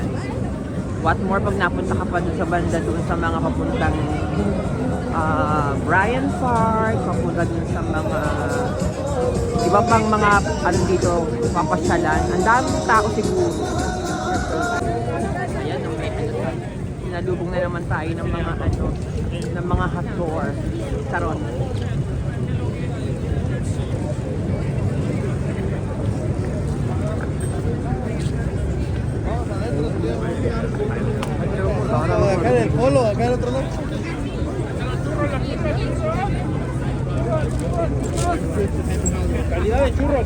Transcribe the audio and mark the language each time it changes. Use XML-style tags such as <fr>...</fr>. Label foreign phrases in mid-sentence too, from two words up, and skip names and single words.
<en>What more</en> <tl>pag napunta ka pa dun sa banda doon sa mga papuntang Bryant Park, papunta dun sa mga iba pang mga dito, papasyalan. Ang daming tao siguro. Ayan, sinalubong na naman tayo ng mga hotdog karon.</tl> <es>Acá en el polo, acá en otro lado. Calidad de churros,</es>